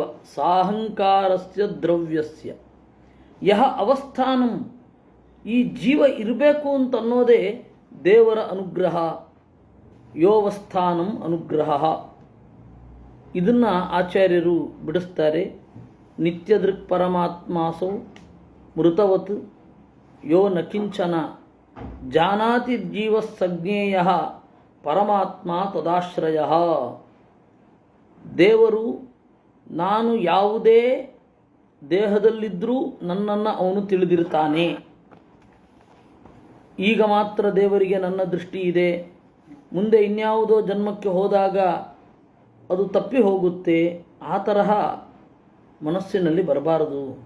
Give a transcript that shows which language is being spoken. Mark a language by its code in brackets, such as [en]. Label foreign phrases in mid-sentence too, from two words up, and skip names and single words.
[sa] ಸಾಹಂಕಾರಸ್ಯ ದ್ರವ್ಯಸ್ಯ ಯಹ ಅವಸ್ಥಾನಂ, [kn] ಈ ಜೀವ ಇರಬೇಕು ಅಂತನ್ನೋದೇ ದೇವರ ಅನುಗ್ರಹ. [sa] ಯೋವಸ್ಥಾನಂ ಅನುಗ್ರಹ. [kn] ಇದನ್ನು ಆಚಾರ್ಯರು ಬಿಡಿಸ್ತಾರೆ. [sa] ನಿತ್ಯದೃಕ್ ಪರಮಾತ್ಮಾಸೌ ಮೃತವತ್ ಯೋ ನ ಕಿಂಚನ ಜಾನಾತಿ ಜೀವ ಸಜ್ಞೇಯ ಪರಮಾತ್ಮ ತದಾಶ್ರಯ. [kn] ದೇವರು ನಾನು ಯಾವುದೇ ದೇಹದಲ್ಲಿದ್ದರೂ ನನ್ನನ್ನು ಅವನು ತಿಳಿದಿರ್ತಾನೆ. ಈಗ ಮಾತ್ರ ದೇವರಿಗೆ ನನ್ನ ದೃಷ್ಟಿ ಇದೆ, ಮುಂದೆ ಇನ್ಯಾವುದೋ ಜನ್ಮಕ್ಕೆ ಹೋದಾಗ ಅದು ತಪ್ಪಿ ಹೋಗುತ್ತೆ, ಆ ತರಹ ಮನಸ್ಸಿನಲ್ಲಿ ಬರಬಾರದು.